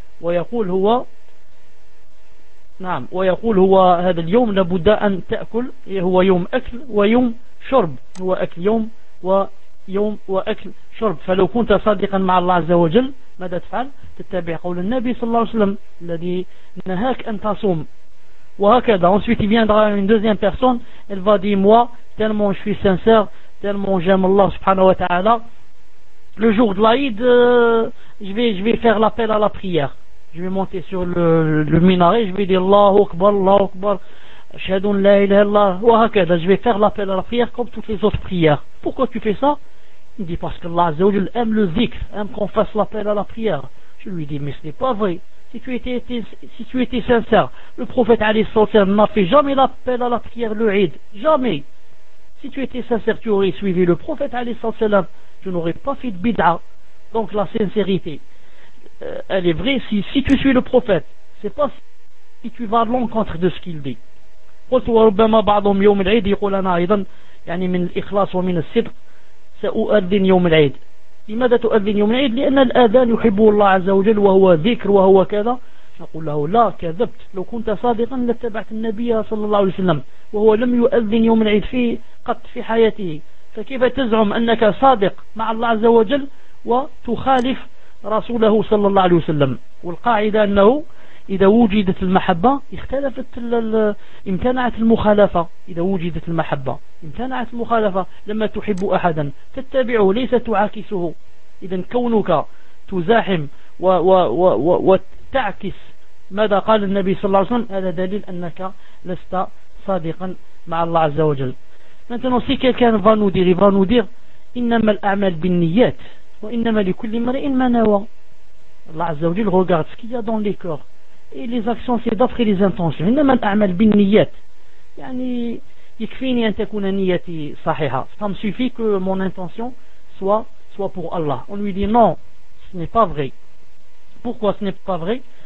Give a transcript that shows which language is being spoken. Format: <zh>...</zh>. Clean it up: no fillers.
<ar>ويقول هو نعم ويقول هو هذا اليوم لابد أن تأكل، هو يوم أكل ويوم شرب، هو أكل يوم ويوم وأكل شرب. فلو كنت صادقا مع الله عز وجل ماذا تفعل؟ تتبع قول النبي صلى الله عليه وسلم الذي نهاك أن تصوم. وهكذا</ar> <fr>ensuite il viendra une deuxième personne, elle va dire moi tellement je suis sincère, tellement j'aime Allah subhanahu wa ta'ala, le jour de l'Aïd je vais faire l'appel à la prière. Je vais monter sur le minaret, je vais dire</fr> <ar>Allahu Akbar, Allahu Akbar, Shahadun la ilaha illallah,</ar> <fr>je vais faire l'appel à la prière comme toutes les autres prières. Pourquoi tu fais ça? Il dit parce que Allah Azzawajal aime le zikr, aime qu'on fasse l'appel à la prière. Je lui dis mais ce n'est pas vrai. Si tu étais sincère, le prophète alayhi salatu wasalam n'a fait jamais l'appel à la prière le Eid. Jamais. Si tu étais sincère, tu aurais suivi le prophète alayhi salatu wasalam, tu n'aurais pas fait de bid'a. Donc la sincérité, elle est vraie si tu suis le prophète, c'est pas si tu vas à l'encontre de ce qu'il dit.</fr> <ar>قلت وربما بعضهم يوم العيد يقول انا ايضا يعني من الاخلاص ومن الصدق ساؤذن يوم العيد. لماذا تؤذن يوم العيد؟ لان الاذان يحبه الله عز وجل وهو ذكر وهو كذا. نقول له لا كذبت، لو كنت صادقا لاتبعت النبي صلى الله عليه وسلم وهو لم يؤذن يوم العيد في قط في حياته، فكيف تزعم انك صادق مع الله عز وجل وتخالف رسوله صلى الله عليه وسلم؟ والقاعدة أنه إذا وجدت المحبة اختلفت امتنعت المخالفة. إذا وجدت المحبة امتنعت المخالفة، لما تحب أحدا تتبعه ليس تعاكسه. إذا كونك تزاحم وتعكس ماذا قال النبي صلى الله عليه وسلم هذا دليل أنك لست صادقا مع الله عز وجل.</ar> <fr>maintenant si quelqu'un va nous dire, il va nous dire</fr> <ar>إنما الأعمال بالنيات وإنما لكل امرئ ما نوى. الله عز وجل</ar> <fr>regarde ce qu'il y a dans les cœurs et les actions, c'est d'après les intentions.</fr> <ar>إنما الأعمال بالنيات يعني يكفيني أن تكون نيتي صحيحة.</ar> <fr>ça me suffit que mon intention soit pour Allah. on lui dit non, ce n'est pas vrai. pourquoi ce n'est pas vrai?</fr>